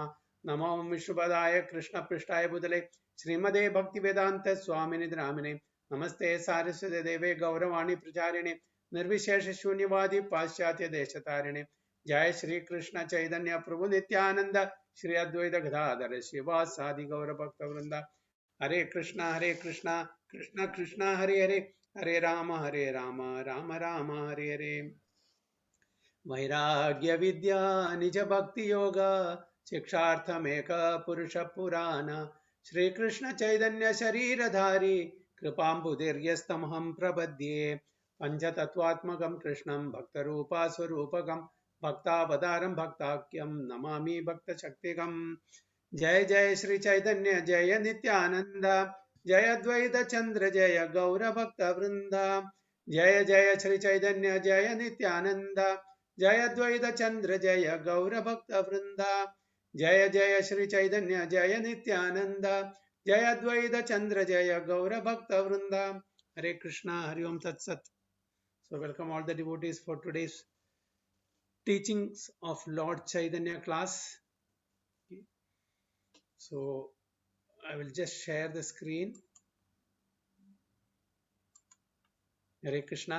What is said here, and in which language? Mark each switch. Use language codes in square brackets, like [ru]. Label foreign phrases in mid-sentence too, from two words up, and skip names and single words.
[sa] नमो विष्णुपदाय कृष्णपृष्ठाय भूतले श्रीमदे भक्तिवेदांत स्वामिनि नामिने नमस्ते सारस्वते देवे गौरवाणी प्रचारिणे निर्विशेष शून्यवादी पाश्चात्य देशतारिणे जय श्री कृष्ण चैतन्य प्रभु नित्यानंद श्री अद्वैत गदाधर शिवासादि गौर भक्त वृंदा हरे कृष्णा कृष्ण कृष्ण हरे हरे हरे राम राम राम हरे हरे। वैराग्य विद्या निज भक्ति योग शिक्षार्थमेक पुरुष पुराण श्रीकृष्ण चैतन्य शरीरधारी कृपाम्बुधिर्यस्तमहं प्रपद्ये पंचतत्वात्मकं कृष्णं भक्तरूपा स्वरूपकं भक्तावतारं भक्ताख्यं नमामि भक्तशक्तिकम्। जय जय श्री चैतन्य जय नित्यानंद जय अद्वैत चंद्र जय गौर भक्त वृंद। जय जय श्री चैतन्य जय नित्यानंद जय अद्वैत चंद्र जय गौर भक्त वृंद। जय जय श्री चैतन्य जय नित्यानंद जय अद्वैत चंद्र जय गौर भक्त वृंद। हरे कृष्णा हरि ओम तत्सत। [en] So welcome all the devotees for today's teachings of Lord Chaitanya class. So I will just share the screen. Hare Krishna.